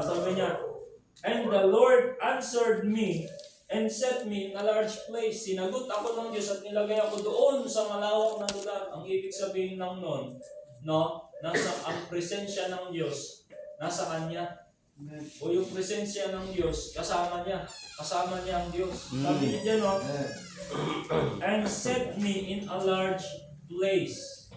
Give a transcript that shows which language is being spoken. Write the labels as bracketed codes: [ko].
[tl] Sabi niya, [en] and the Lord answered me and set me in a large place. [tl] Sinagot ako ng Diyos at nilagay ako doon sa malawak na lugar. Ang ibig sabihin ng noon, no? Ang presensya ng Diyos nasa Kanya. O yung presensya ng Diyos, kasama niya. Kasama niya ang Diyos. Sabi niya dyan, no? [en] And set me in a large place.